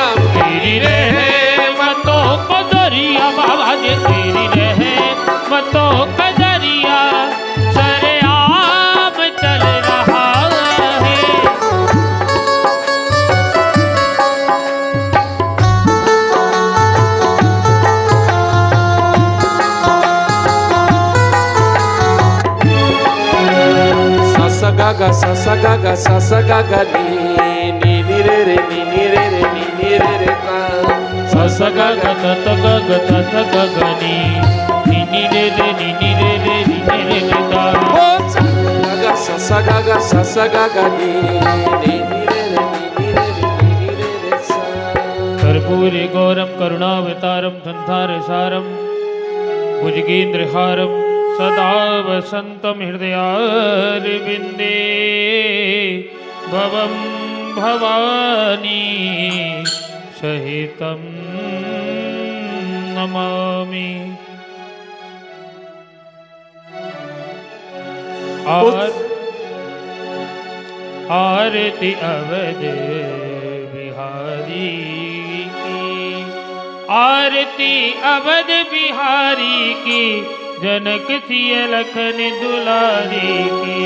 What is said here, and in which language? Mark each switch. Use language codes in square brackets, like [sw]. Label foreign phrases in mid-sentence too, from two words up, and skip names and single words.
[hi] तेरी रहमतों का दरिया बाबा जी, तेरी रहमतों का दरिया सरेआम चल रहा है। सा सा गा गा सा सा गा गा नी नी नी रे रे नी नी रे रे नी नी रे रे ता सा सा गा गा ता ता गा गा ता ता गा गा नी नी रे रे नी नी रे रे नी नी रे रे ता। हो सा गा गा सा सा गा गा नी नी नी रे रे नी नी रे रे नी नी रे रे सा। [sa] कर्पूरे गौरम करुणावतारम संसारसारम भुजगेन्द्रहारम सदा वसन्तं हृदयारविन्दे भवं भवानी सहितं नमामि। [hi] आरती अवध बिहारी की, आरती अवध बिहारी की, जनक सिय लखन दुलारी की।